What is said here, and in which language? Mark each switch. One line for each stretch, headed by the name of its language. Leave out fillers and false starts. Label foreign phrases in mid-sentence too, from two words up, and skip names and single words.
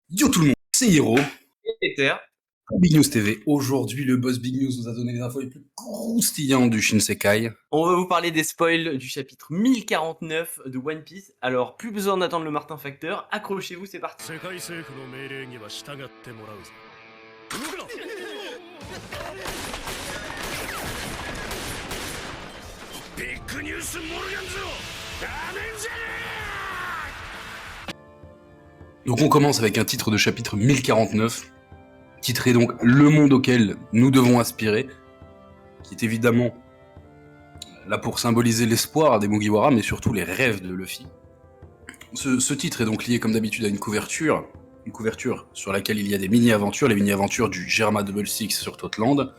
French: Yo tout le monde, c'est Hiro Ether. pour Big News TV. Aujourd'hui, le boss Big News nous a donné les infos les plus croustillantes du Shinsekai. On va vous parler des spoils du chapitre 1049 de One Piece. Alors, plus besoin d'attendre le Martin Facteur. Accrochez-vous, c'est parti.
Japanese: 世界政府の命令には従ってもらうぞ動くなビッグニュースモルガンズをダメンジャー
French: Donc on commence avec un titre de chapitre 1049, titré donc Le monde auquel nous devons aspirer, qui est évidemment là pour symboliser l'espoir des Mugiwara, mais surtout les rêves de Luffy. Ce titre est donc lié comme d'habitude à une couverture sur laquelle il y a des mini-aventures, les mini-aventures du Germa Double Six sur Totland.